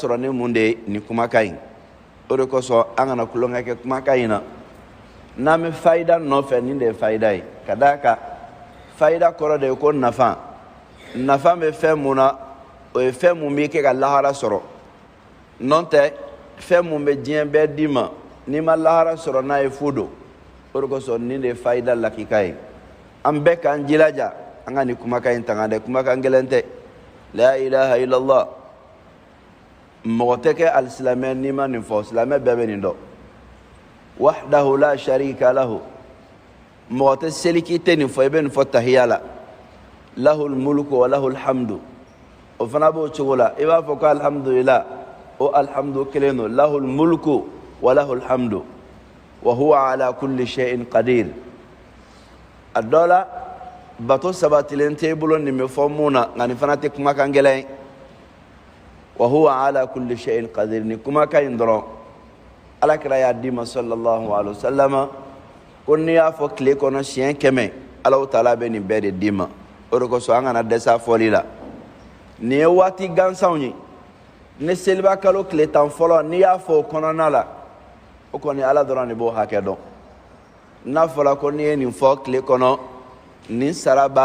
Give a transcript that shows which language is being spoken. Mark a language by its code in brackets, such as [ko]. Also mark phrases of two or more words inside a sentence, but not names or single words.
[bm] sɔrɔ ni mun de ye nin kumakan in o de kosɔn an kana tulonkɛ kɛ kumakan in na n'an bɛ fayida nɔfɛ nin de ye fayida ye ka d'a kan fayida kɔrɔ de ye ko nafa nafa bɛ fɛn mun na o ye fɛn mun b'i kɛ ka lahara sɔrɔ n'o tɛ fɛn mun bɛ diɲɛ bɛɛ d'i ma n'i ma lahara sɔrɔ n'a ye fu don o de kosɔn nin de ye fayida lakika ye an bɛɛ k'an jilaja an ka nin kumakan in tanga dɛ kumakan gɛlɛn tɛ [ar] لا إله إلا الله [bm] mɔgɔ tɛ kɛ alisilamɛ n'i ma nin fɔ silamɛ bɛɛ bɛ nin dɔn [ar] وحده لا شريك له [bm] mɔgɔ tɛ seli k'i tɛ nin fɔ i bɛ nin fɔ tahiya la [ar] له الملك وله الحمد [bm] o fana b'o cogo la i b'a fɔ ko alhamdulillah o alhamdu kelen don [ar] له الملك وله الحمد وهو على كل شيء قدير [bm] a dɔ la bato sabatilen tɛ i bolo nin bɛ fɔ mun na nka nin fana tɛ kumakan gɛlɛn ye [ar] وهو على كل شيء قدير [bm] ni kumakan in dɔrɔn alakira y'a d'i ma [ar] صلى الله عليه وسلم [bm] ko n'i y'a fɔ tile kɔnɔ siɲɛ 100 Alahu taala bɛ nin bɛɛ de d'i ma o de kosɔn an kana dɛsɛ a fɔli la nin ye waati gansanw ye ne seliba kalo tile 10 fɔlɔ n'i y'a fɔ o kɔnɔna la o kɔni ala dɔrɔn de b'o hakɛ dɔn n'a fɔra ko n'i ye nin fɔ tile kɔnɔ nin sara b'a